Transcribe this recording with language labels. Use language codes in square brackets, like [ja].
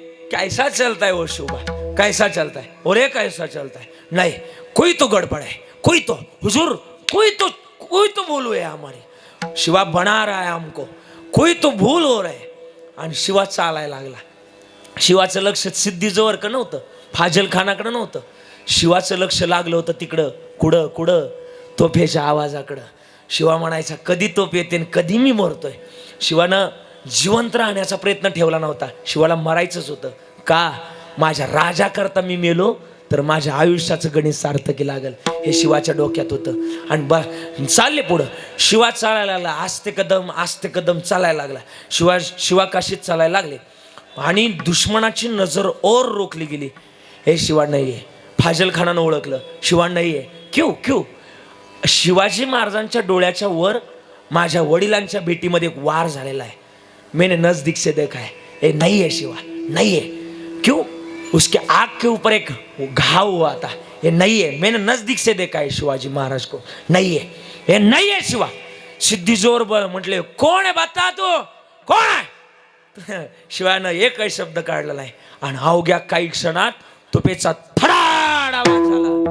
[hi] कैसा चलता है वो शिवा, कैसा चलता है? और ये कैसा चलता है? नहीं, कोई तो गड़बड़ है, कोई तो हुजूर, कोई तो भूल हुई है हमारी. शिवा बना रहा है हमको, कोई तो भूल हो रहा है. [mr] आणि शिवा चालायला लागला. शिवाचं लक्ष सिद्धीजवळ नव्हतं, फाजल खानाकडे नव्हतं. शिवाचं लक्ष लागलं होतं तिकडं, कुठं तोफेच्या आवाजाकडं. शिवा म्हणायचा, कधी तोफ येते आणि कधी मी मरतोय. शिवानं जिवंत राहण्याचा प्रयत्न ठेवला नव्हता. शिवाला मरायचंच होतं. का? माझ्या राजाकरता मी मेलो तर माझ्या आयुष्याचं गणित सार्थकी लागल, हे शिवाच्या डोक्यात होतं. आणि चालले पुढं. शिवा चालायला लागला, आस्ते कदम चालायला लागला. शिवा काशीत चालायला लागले आणि दुश्मनाची नजर और रोखली गेली. हे शिवा नाही आहे. फाजल खानानं ओळखलं, शिवा नाही आहे. क्यों? शिवाजी महाराजांच्या डोळ्याच्या वर माझ्या वडिलांच्या भेटीमध्ये एक वार झालेला आहे. [hi] मैंने नजदीक से देखा है, ये नहीं है शिवा, नहीं है. क्यों? उसके आँख के ऊपर एक घाव हुआ था, ये नहीं है. मैंने नजदीक से देखा है शिवाजी महाराज को, नहीं है, ये नहीं है शिवा. [mr] सिद्धी जोर म्हटले, कोण आहे बता तू, कोण आहे? शिवानं एकही शब्द काढला नाही आणि अवघ्या काही क्षणात तोफेचा थराड आवाज झाला.